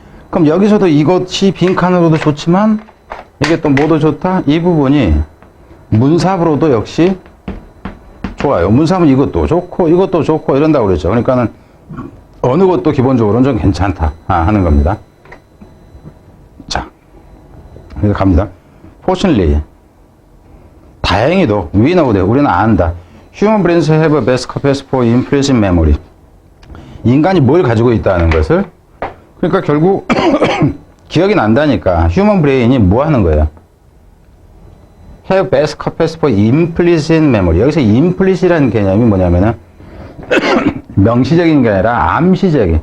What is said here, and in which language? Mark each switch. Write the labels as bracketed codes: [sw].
[ko] 그럼 여기서도 이것이 빈칸으로도 좋지만 이게 또 뭐도 좋다? 이 부분이 문삽으로도 역시 좋아요. 문삽은 이것도 좋고 이것도 좋고 이런다고 그랬죠. 그러니까는 어느 것도 기본적으로는 좀 괜찮다 하는 겁니다. 자, 그래서 갑니다. [en] Fortunately, [ko] 다행히도 [en] we know that [ko] 우리는 안다. [en] Human brains have a best capacity for implicit memory. [ko] 인간이 뭘 가지고 있다는 것을. 그러니까 결국 기억이 난다니까. 휴먼 브레인이 뭐 하는 거예요? [en] have best capacity for implicit memory. [ko] 여기서 implicit이라는 개념이 뭐냐면은 명시적인 게 아니라 암시적인.